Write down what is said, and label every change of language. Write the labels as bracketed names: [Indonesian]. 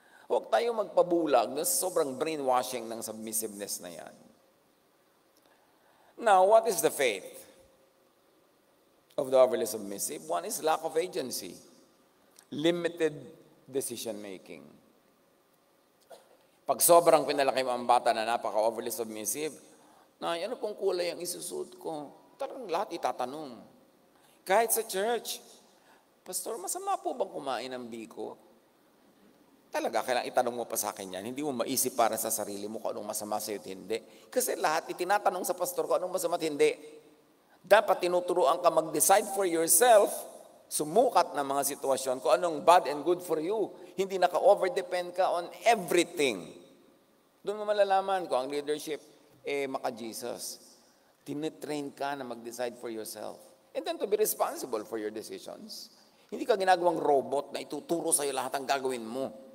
[Filipino] Huwag tayo magpabulag na sobrang brainwashing ng submissiveness na yan. [English] Now, what is the fate of the overly submissive? One is lack of agency, limited decision-making. [Filipino] Pag sobrang pinalaki mo ang bata na napaka-overly submissive, na ano pong kulay ang isusuot ko? Talagang lahat itatanong. Kahit sa church, Pastor, masama po bang kumain ng biko? Talaga, kailangan itanong mo pa sa akin yan. Hindi mo maisip para sa sarili mo kung anong masama sa'yo at hindi. Kasi lahat itinatanong sa pastor kung anong masama at hindi. Dapat tinuturuan ka mag-decide for yourself, sumukat ng mga sitwasyon kung anong [English] bad and good for you. [Filipino] Hindi naka-overdepend ka on everything. Doon mo malalaman kung ang leadership, maka-Jesus. Tinitrain ka na mag-decide [English] for yourself. And then to be responsible for your decisions. [Filipino] Hindi ka ginagawang robot na ituturo sa'yo lahat ang gagawin mo.